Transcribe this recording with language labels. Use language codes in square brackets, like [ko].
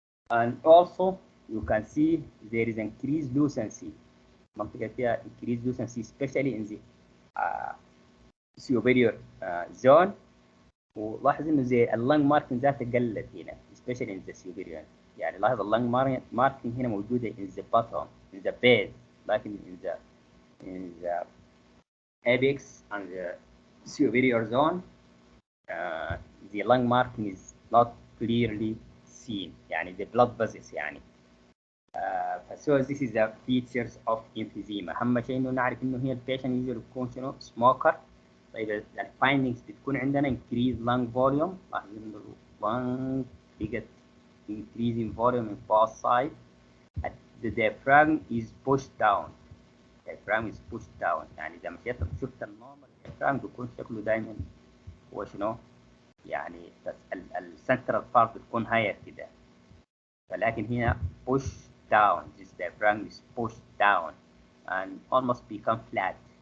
[en] And also you can see there is increased lucency. منطقة فيها increased lucency especially in the superior zone. [ar] ولاحظ انه زي اللنج ماركن ذاتها قلت هنا especially in the superior. [en] يعني لاحظ اللنج ماركن هنا موجودة in the bottom, in the base, لكن in the apex and the superior zone the lung marking is not clearly seen. يعني the blood vessels يعني. So this is the features of emphysema. [ar] أهم شيء إنه نعرف إنه هي البيشنت يقدر يكون smoker. طيب الفايندنجز بتكون عندنا increase lung volume. [en] لاحظ إنه lung بقت increasing volume in both sides. The diaphragm is pushed down. Diaphragm is pushed down. [ar] يعني إذا مشيت شفت النورمال diaphragm بيكون شكله دائما هو يعني السنترال بارت بتكون هاير كده. [en] ولكن هنا push down. This diaphragm is pushed down and almost become flat.